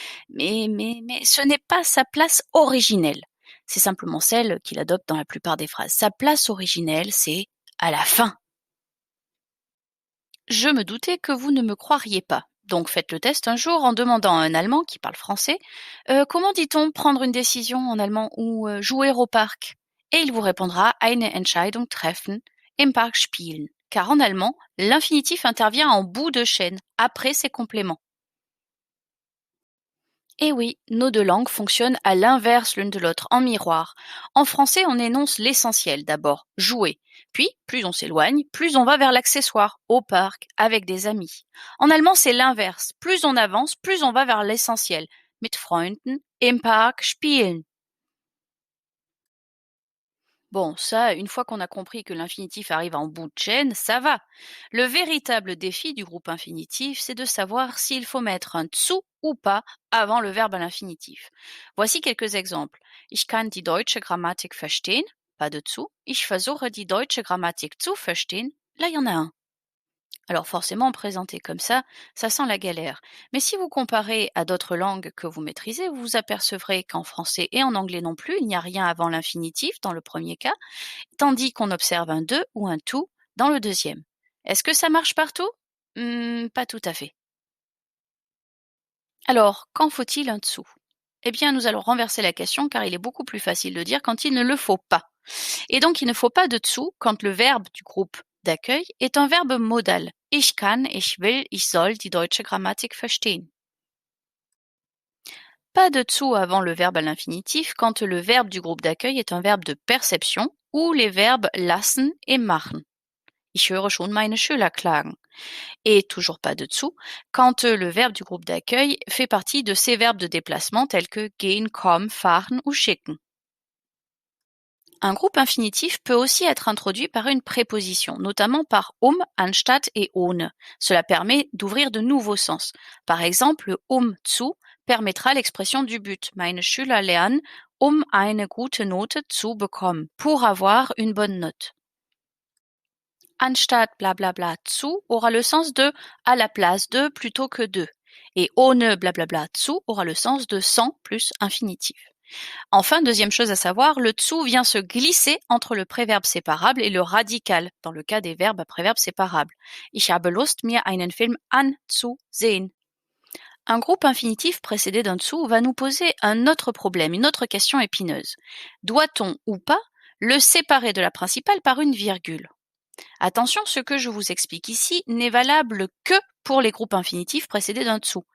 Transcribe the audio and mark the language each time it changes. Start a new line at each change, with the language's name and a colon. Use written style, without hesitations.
French: Mais ce n'est pas sa place originelle. C'est simplement celle qu'il adopte dans la plupart des phrases. Sa place originelle, c'est à la fin. Je me doutais que vous ne me croiriez pas. Donc faites le test un jour en demandant à un Allemand qui parle français comment dit-on prendre une décision en allemand ou jouer au parc? Et il vous répondra
German: eine Entscheidung treffen, im Park spielen.
French: Car en allemand, l'infinitif intervient en bout de chaîne, après ses compléments. Eh oui, nos deux langues fonctionnent à l'inverse l'une de l'autre, en miroir. En français, on énonce l'essentiel d'abord, jouer. Puis, plus on s'éloigne, plus on va vers l'accessoire, au parc, avec des amis. En allemand, c'est l'inverse. Plus on avance, plus on va vers l'essentiel.
German: Mit Freunden, im Park, spielen.
French: Bon, ça, une fois qu'on a compris que l'infinitif arrive en bout de chaîne, ça va. Le véritable défi du groupe infinitif, c'est de savoir s'il faut mettre un zu ou pas avant le verbe à l'infinitif. Voici quelques exemples.
German: Ich kann die deutsche Grammatik verstehen.
French: Pas de zu.
German: Ich versuche die deutsche Grammatik zu verstehen.
French: Là, il y en a un. Alors forcément, présenté comme ça sent la galère. Mais si vous comparez à d'autres langues que vous maîtrisez, vous vous apercevrez qu'en français et en anglais non plus, il n'y a rien avant l'infinitif dans le premier cas, tandis qu'on observe un de ou un to dans le deuxième. Est-ce que ça marche partout? Pas tout à fait. Alors, quand faut-il un dessous? Eh bien, nous allons renverser la question car il est beaucoup plus facile de dire quand il ne le faut pas. Et donc, il ne faut pas de dessous quand le verbe du groupe d'accueil est un verbe modal.
German: Ich kann, ich will, ich soll die deutsche Grammatik verstehen.
French: Pas de dessous avant le verbe à l'infinitif quand le verbe du groupe d'accueil est un verbe de perception ou les verbes lassen et machen.
German: Ich höre schon meine Schüler klagen.
French: Et toujours pas de dessous quand le verbe du groupe d'accueil fait partie de ces verbes de déplacement tels que gehen, kommen, fahren ou schicken. Un groupe infinitif peut aussi être introduit par une préposition, notamment par anstatt et ohne. Cela permet d'ouvrir de nouveaux sens. Par exemple, zu permettra l'expression du but.
German: Meine Schüler lernen, eine gute Note zu bekommen.
French: Pour avoir une bonne note. Anstatt blablabla zu aura le sens de à la place de plutôt que de. Et ohne blablabla zu aura le sens de sans plus infinitif. Enfin, deuxième chose à savoir, le zu vient se glisser entre le préverbe séparable et le radical, dans le cas des verbes à préverbe séparable.
German: Ich habe Lust, mir einen Film anzusehen.
French: Un groupe infinitif précédé d'un zu va nous poser un autre problème, une autre question épineuse. Doit-on ou pas le séparer de la principale par une virgule? Attention, ce que je vous explique ici n'est valable que pour les groupes infinitifs précédés d'un zu.